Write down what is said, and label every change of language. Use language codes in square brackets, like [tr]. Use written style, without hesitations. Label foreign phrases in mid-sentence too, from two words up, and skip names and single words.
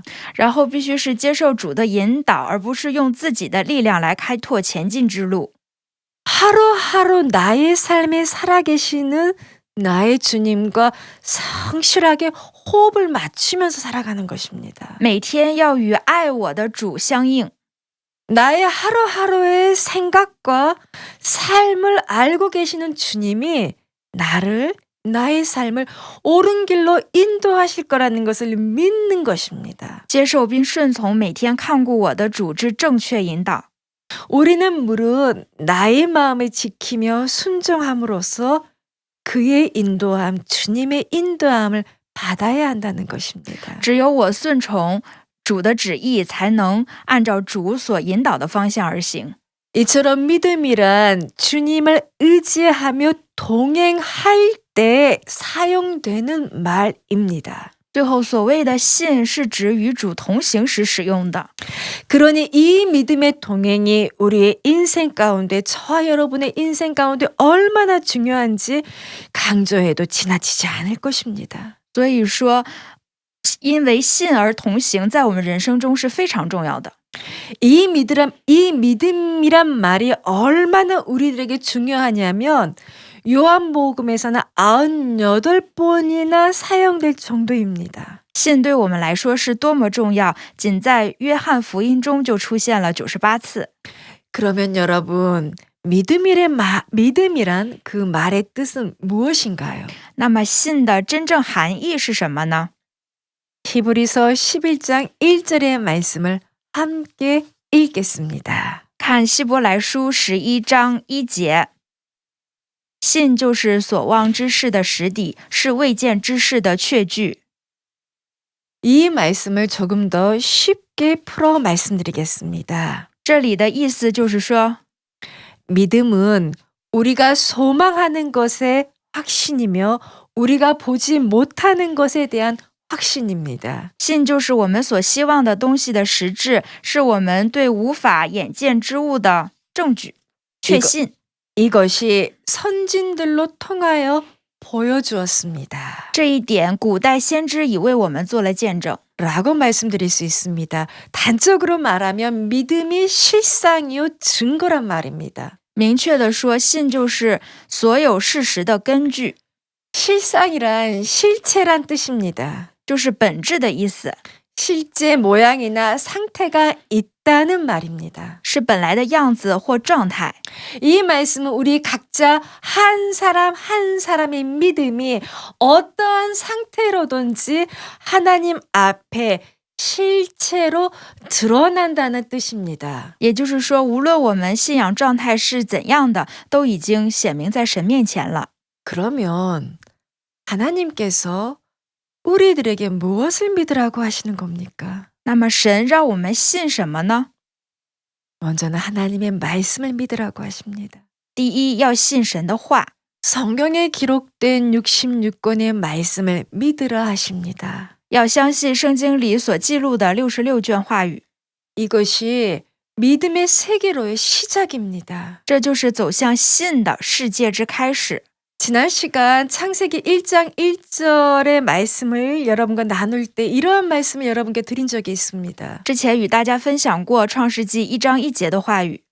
[zh] 然后必须是接受主的引导，而不是用自己的力量来开拓前进之路。 [ko] 하루하루 나의 삶에 살아계시는 나의 주님과 성실하게 호흡을 맞추면서 살아가는 것입니다. [zh] 每天要与爱我的主相应。 [ko] 나의 하루하루의 생각과 삶을 알고 계시는 주님이 나의 삶을 옳은 길로 인도하실 거라는 것을 믿는 것입니다. [zh] 接受并顺从每天看顾我的主之正确引导。 [ko] 우리는 물론 나의 마음을 지키며 순종함으로써 그의 인도함, 주님의 인도함을 받아야 한다는 것입니다. [zh] 只有我顺从主的旨意，才能按照主所引导的方向而行。 [ko] 이처럼 믿음이란 주님을 의지하며 동행할 때 사용되는 말입니다. [zh] 最后，所谓的信是指与主同行时使用的。 [ko] 그러니 이 믿음의 동행이 우리의 인생 가운데, 저와 여러분의 인생 가운데 얼마나 중요한지 강조해도 지나치지 않을 것입니다. [zh] 所以说，因为信而同行，在我们人生中是非常重要的。 [ko] 이 믿음이란 말이 얼마나 우리들에게 중요하냐면 요한복음에서는 98번이나 사용될 정도입니다. [zh] 信对我们来说是多么重要，仅在约翰福音中就出现了98次。 [ko] 그러면 여러분, 믿음이란 그 말의 뜻은 무엇인가요? [zh] 那么信的真正含义是什么呢？ [ko] 히브리서 11장 1절의 말씀을 함께 읽겠습니다. [zh] 看希伯来书11章1节，信就是所望之事的实底，是未见之事的确据。 [ko] 이 말씀을 조금 더 쉽게 풀어 말씀드리겠습니다. [zh] 这里的意思就是说， [ko] 믿음은 우리가 소망하는 것의 확신이며 우리가 보지 못하는 것에 대한 확신입니다. [zh] 信就是我们所希望的东西的实质，是我们对无法眼见之物的证据，确信。 [ko] 이것이 선진들로 통하여 보여주었습니다. [zh] 这一点，古代先知已为我们做了见证。 [ko] 라고 말씀드릴 수 있습니다. 단적으로 말하면 믿음이 실상이요 증거란 말입니다. [zh] 明确地说，信就是所有事实的根据， [ko] 실상이란 실체란 뜻입니다. [zh] 就是本质的意思， [ko] 실제 모양이나 상태가 있다는 말입니다. [zh] 是本来的样子或状态。 [ko] 이 말씀은 우리 각자 한 사람 한 사람의 믿음이 어떠한 상태로든지 하나님 앞에 실체로 드러난다는 뜻입니다. [zh] 也就是说，无论我们信仰状态是怎样的，都已经显明在神面前了。 [ko] 그러면 하나님께서 우리들에게 무엇을 믿으라고 하시는 겁니까? [zh] 那么神让我们信什么呢？ [ko] 먼저는 하나님의 말씀을 믿으라고 하십니다. [zh] 第一，要信神的话， [ko] 성경에 기록된 66권의 말씀을 믿으라 하십니다. [zh] 要相信圣经里所记录的66卷话语， [ko] 이것이 믿음의 세계로의 시작입니다. [zh] 这就是走向信的世界之开始。 [ko] 지난 시간 창세기 1장 1절의 말씀을 여러분과 나눌 때 이러한 말씀을 여러분께 드린 적이 있습니다. [zh] 之前与大家分享过创世纪1章1节的话语，